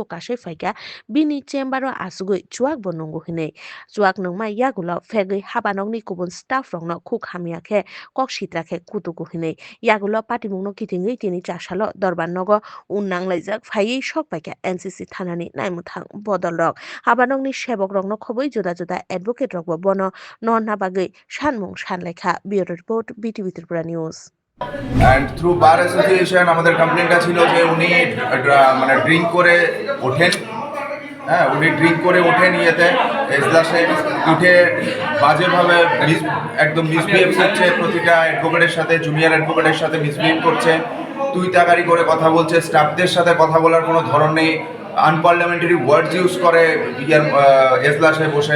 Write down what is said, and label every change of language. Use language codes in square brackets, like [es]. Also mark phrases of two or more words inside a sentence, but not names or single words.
[trp] कासाय फाइका बिनि चेम्बारो आसुगै चुवाक बो नंगौ हिनै चुवाक नंमाय यागुल फेगै हाबानगनि गुबुन स्टाफ रगनो खुक हामियाखे ककसित्राखे कुतुगु हिनै यागुल पाटिमुंनो किथिङै तिनि चासाल दरबार नग उ नांलायजाक फायै सक पाइका एनसीसी थानानि नायमुथां बदल रग हाबानगनि सेबक रगनो खबै जुदा जुदा एडभोकेट रगबो बनो नना बागै सानमुं सानलायखा [en] bureau report [trp] बीटीवी त्रिपुरा নিউজ। [en] and through bar association [bn] আমাদের কমপ্লেনটা ছিল যে উনি মানে ড্রিঙ্ক করে ওঠেন, হ্যাঁ উনি ড্রিঙ্ক করে ওঠেন ইয়েতে এজলাসে উঠে বাজেভাবে একদম মিসবিহেভ করছে, প্রতিটা অ্যাডভোকেটের সাথে জুনিয়র অ্যাডভোকেটের সাথে মিসবিহেভ করছে, তুই তাকারি করে কথা বলছে, স্টাফদের সাথে কথা বলার কোনো ধরন নেই, [en] unparliamentary words use [bn] করে এজলাসে বসে।